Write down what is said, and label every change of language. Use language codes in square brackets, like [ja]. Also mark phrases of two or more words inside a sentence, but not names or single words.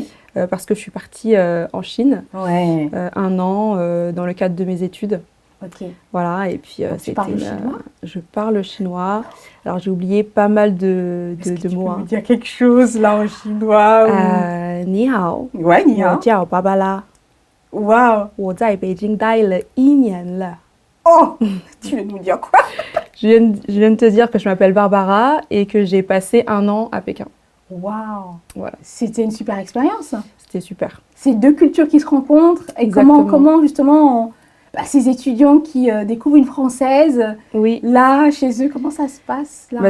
[fr] Parce que je suis partie en Chine. Ouais. 1 an dans le cadre de mes études. Ok. Voilà, et puis tu parles chinois? Je parle chinois. Alors j'ai oublié pas mal de mots. Tu peux me dire quelque chose là en chinois [zh] 你好. [fr] Ouais, [zh] 你好. 我叫芭芭拉. [fr] Waouh. [zh] 我在北京待了1年了. [fr] Oh, tu veux nous dire quoi? Je viens de te dire que je m'appelle Barbara et que j'ai passé 1 an à Pékin. Waouh. Voilà. C'était une super expérience. C'était super. C'est 2 cultures qui se rencontrent. Et comment justement, ces étudiants qui découvrent une Française, là, chez eux, comment ça se passe là,